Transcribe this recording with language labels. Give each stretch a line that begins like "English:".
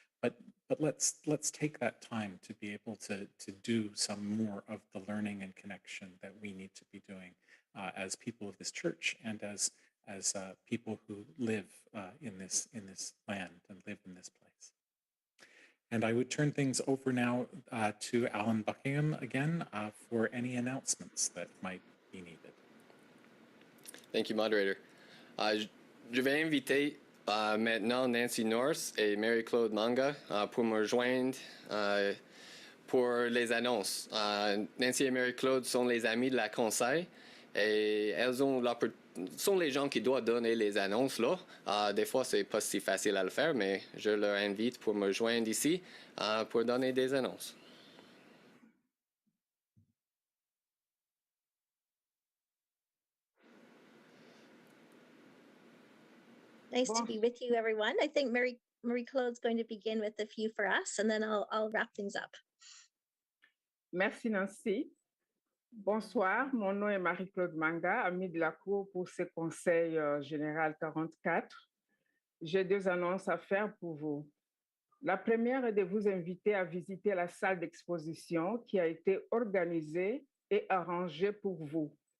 English: But let's take that time to be able to do some more of the learning and connection that we need to be doing as people of this church and as people who live in this land and live in this place. And I would turn things over now to Alan Buckingham again for any announcements that might be needed. Thank you, Moderator.
French: Je vais inviter maintenant Nancy Norse et Mary-Claude Manga pour me rejoindre pour les annonces. Nancy et Mary-Claude sont les amis de la conseil et elles sont les gens qui doivent donner les annonces là. Des fois, c'est pas si facile à le faire, mais je leur invite pour me joindre ici pour donner des annonces.
English: Nice to be with you, everyone. I think Marie-Claude's going to begin with a few for us, and then I'll wrap things up.
French: Merci, Nancy. Bonsoir, mon nom est Marie-Claude Manga, amie de la Cour pour ce Conseil général 44. J'ai 2 annonces à faire pour vous. La première est de vous inviter à visiter la salle d'exposition qui a été organisée et arrangée pour vous.